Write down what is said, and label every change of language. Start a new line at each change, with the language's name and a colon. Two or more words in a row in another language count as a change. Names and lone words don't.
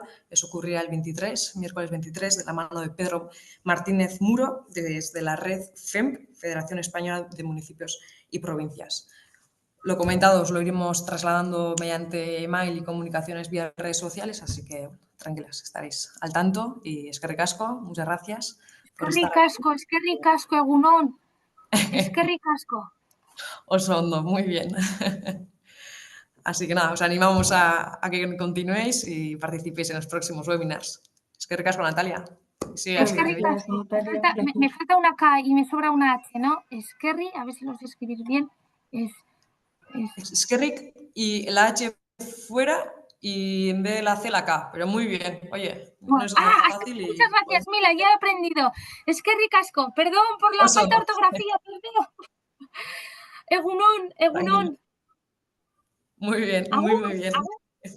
Spanish: Eso ocurrirá el miércoles 23, de la mano de Pedro Martínez Muro, desde la red FEMP, Federación Española de Municipios y Provincias. Lo comentado os lo iremos trasladando mediante email y comunicaciones vía redes sociales, así que tranquilas, estaréis al tanto.
Basque: Y eskerrik asko,
Spanish: muchas gracias.
Basque: Eskerrik asko, egunon. Eskerrik asko. Oso ondo,
Spanish: muy bien. Así que nada, os animamos a que continuéis y participéis en los próximos webinars.
Basque: Eskerrik asko, Natalia. Sí, Eskerrik asko.
Spanish: Me falta una K y me sobra una H, ¿no? Eskerri, a ver si lo sé escribir bien. Eskerrik y la H fuera y en vez de la C la K, pero muy bien. Oye, no es nada fácil. Muchas gracias, Mila, ya he aprendido.
Basque: Eskerrik asko,
Spanish: perdón por la falta de ortografía, perdón.
Basque: Egunon.
Spanish: Muy bien, muy bien.